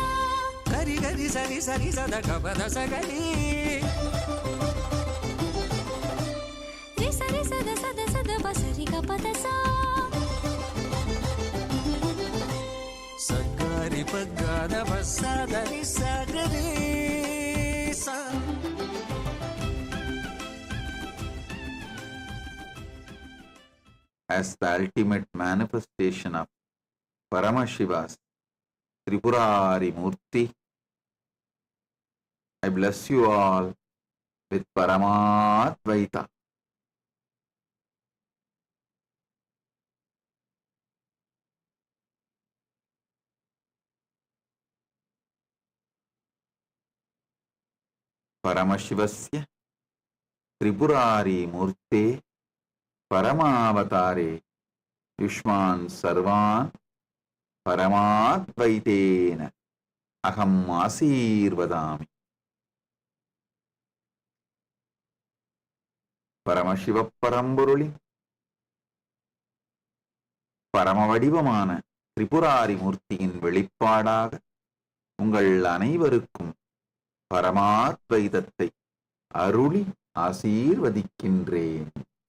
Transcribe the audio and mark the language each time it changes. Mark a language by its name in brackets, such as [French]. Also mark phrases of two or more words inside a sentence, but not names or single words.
[English] கரி கரி சரி சரி சத கபத சகரி, ரி சரி சத சத சத பசரி கபத சா, சகரி பகத பசதரி சகரி சா. as the ultimate manifestation of Paramashiva's Tripurari Murthy, I bless you all with Paramadvaita. [Sanskrit] परमशिवस्य त्रिपुरारि मूर्ते परमावतारे युष्मान् सर्वान् परमाद्वैतेन अहम् आशीर्वदामि. [Tamil] பரமசிவ பரம்பொருளி பரம வடிவமான திரிபுராரி மூர்த்தியின் வெளிப்பாடாக உங்கள் அனைவருக்கும் பரமாத்வைதத்தை அருளி ஆசீர்வதிக்கின்றேன்.